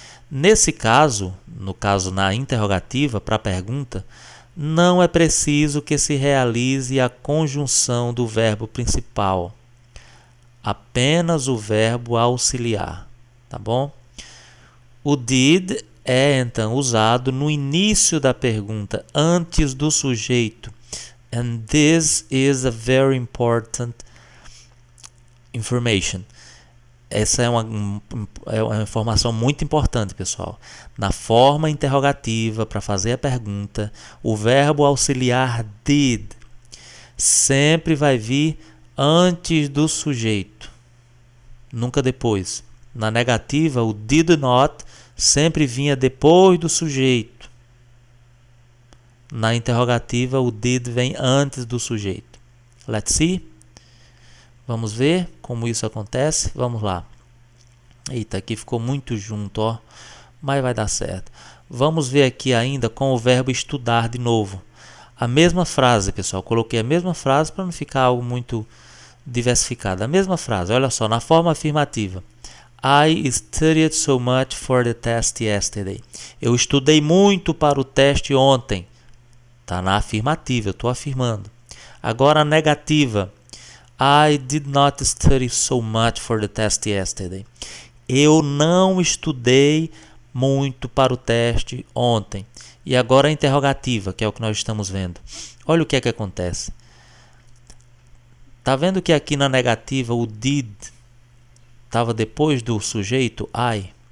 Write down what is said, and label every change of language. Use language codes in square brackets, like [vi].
[pt] Nesse caso, na interrogativa, para a pergunta, não é preciso que se realize a conjunção do verbo principal. Apenas o verbo auxiliar. Tá bom? O did é então usado no início da pergunta, antes do sujeito. [en] And this is a very important information. [pt] Essa é uma informação muito importante, pessoal. Na forma interrogativa, para fazer a pergunta, o verbo auxiliar did sempre vai vir antes do sujeito, nunca depois. Na negativa, o did not sempre vinha depois do sujeito. Na interrogativa, o did vem antes do sujeito. [en] Let's see. [pt] Vamos ver como isso acontece. Vamos lá. Eita, aqui ficou muito junto, ó. Mas vai dar certo. Vamos ver aqui ainda com o verbo estudar de novo. A mesma frase, pessoal. Coloquei a mesma frase para não ficar algo muito diversificado. A mesma frase, olha só, na forma afirmativa. [en] I studied so much for the test yesterday. [pt] Eu estudei muito para o teste ontem. Está na afirmativa, eu estou afirmando. Agora a negativa. [en] I did not study so much for the test yesterday. [pt] Eu não estudei muito para o teste ontem. E agora a interrogativa, que é o que nós estamos vendo. Olha o que é que acontece. Tá vendo que aqui na negativa o did estava depois do sujeito I?